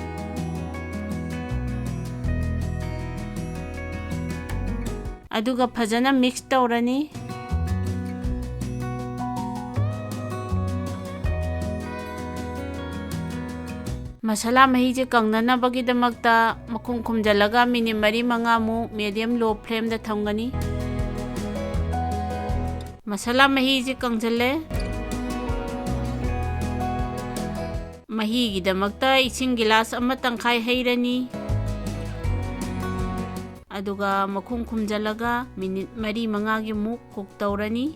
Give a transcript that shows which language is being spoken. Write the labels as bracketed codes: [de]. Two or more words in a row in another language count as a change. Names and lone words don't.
[mni] aduga phajana mix tawrani masala mahi je kangnana bagi damakta makhum khumjalaga minute 3-5 mu [en] medium low flame [mni] da thamgani masala mahi je kangjale mahi gi damakta ising gilas ama tangkhai hairani ꯑꯗꯨꯒ ꯃꯈꯨꯝ ꯈꯨꯝꯖꯤꯜꯂꯒ ꯃꯤꯅꯤꯠ 4-5ꯒꯤ ꯃꯨꯛ ꯀꯨꯛ ꯇꯧꯔꯅꯤ.